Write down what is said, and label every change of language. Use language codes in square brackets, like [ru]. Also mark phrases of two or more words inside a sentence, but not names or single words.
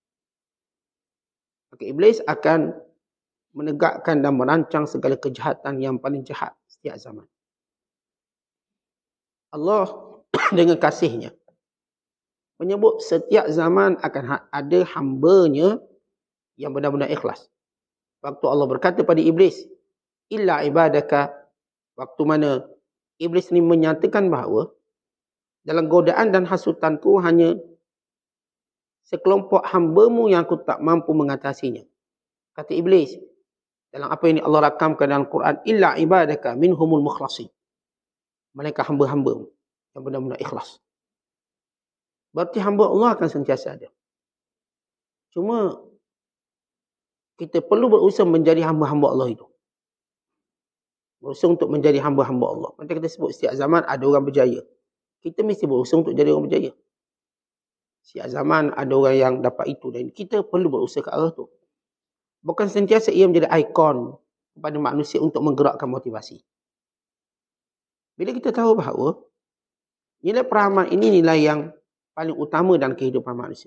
[ms] Maka Iblis akan menegakkan dan merancang segala kejahatan yang paling jahat setiap zaman. Allah dengan kasihnya menyebut setiap zaman akan ada hambanya yang benar-benar ikhlas. Waktu Allah berkata pada Iblis, [ar] إلا عبادك, [ms] waktu mana Iblis ni menyatakan bahawa Dalam godaan dan hasutanku hanya sekelompok hamba-Mu yang aku tak mampu mengatasinya. Kata Iblis, dalam apa yang Allah rakamkan dalam Quran, [ar] إلا عبادك منهم المخلصين. [ms] Mereka hamba-hamba-Mu yang benar-benar ikhlas. Berarti hamba Allah akan sentiasa ada. Cuma kita perlu berusaha menjadi hamba-hamba Allah itu. Berusaha untuk menjadi hamba-hamba Allah. Macam kita sebut setiap zaman ada orang berjaya. Kita mesti berusaha untuk jadi orang berjaya. Setiap zaman ada orang yang dapat itu dan kita perlu berusaha ke arah itu. Bukan sentiasa ia menjadi ikon kepada manusia untuk menggerakkan motivasi. Bila kita tahu bahawa nilai peramal ini nilai yang paling utama dalam kehidupan manusia.